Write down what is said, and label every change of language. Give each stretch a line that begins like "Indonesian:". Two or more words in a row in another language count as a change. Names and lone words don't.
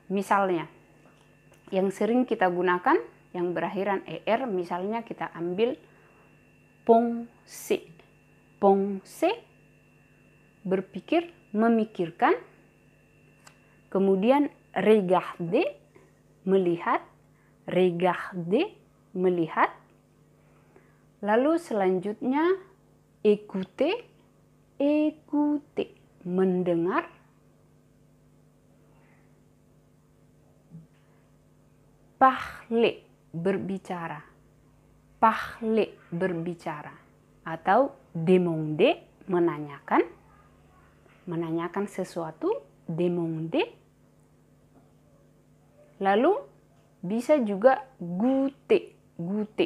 Indonesian: Misalnya, yang sering kita gunakan yang berakhiran er, misalnya kita ambil penser. Penser, berpikir, memikirkan. Kemudian regarder, melihat. Regarder, melihat. Lalu selanjutnya
French: écouter, écouter,
Indonesian: mendengar. Parler, berbicara. Parler, berbicara. Atau demander, menanyakan. Menanyakan sesuatu, demander. Lalu bisa juga
French: goûter, goûter.